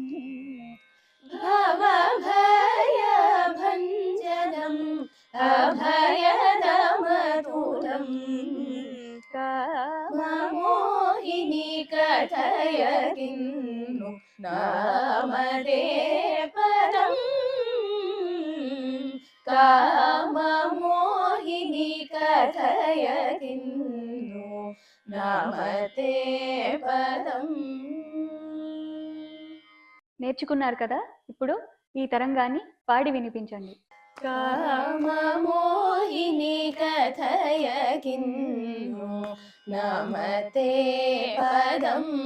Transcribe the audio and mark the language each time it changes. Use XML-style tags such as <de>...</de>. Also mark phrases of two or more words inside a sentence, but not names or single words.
<sa>भवभयभञ्जनम् अभयदमतुलम् काममोहिनी कथय किन्नु नामते पदम् काममोहिनी కథయ కిన్ను నామతే పదం.</sa> <te>నేర్చుకున్నారు కదా, ఇప్పుడు ఈ తరంగాన్ని పాడి వినిపించండి.</te> <sa>కామమోహిని కథయ కిన్ను నామతే పదం.</sa>